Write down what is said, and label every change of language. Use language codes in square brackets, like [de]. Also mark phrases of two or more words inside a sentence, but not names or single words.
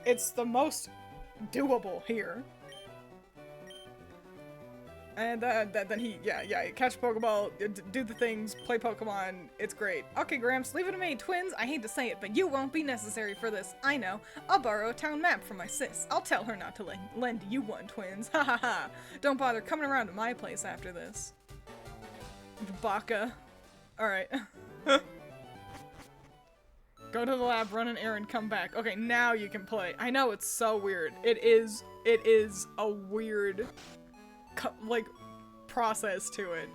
[en] It's the most doable here. And then he, catch a Pokeball, do the things, play Pokemon, it's great. Okay, Gramps, leave it to me. Twiins, I hate to say it, but you won't be necessary for this. I know. I'll borrow a town map from my sis. I'll tell her not to lend you one, Twiins. Ha ha ha. Don't bother coming around to my place after this. Baka. Alright. Go to the lab, run an errand, come back. Okay, now you can play. I know, it's so weird. It is a weird like process to it.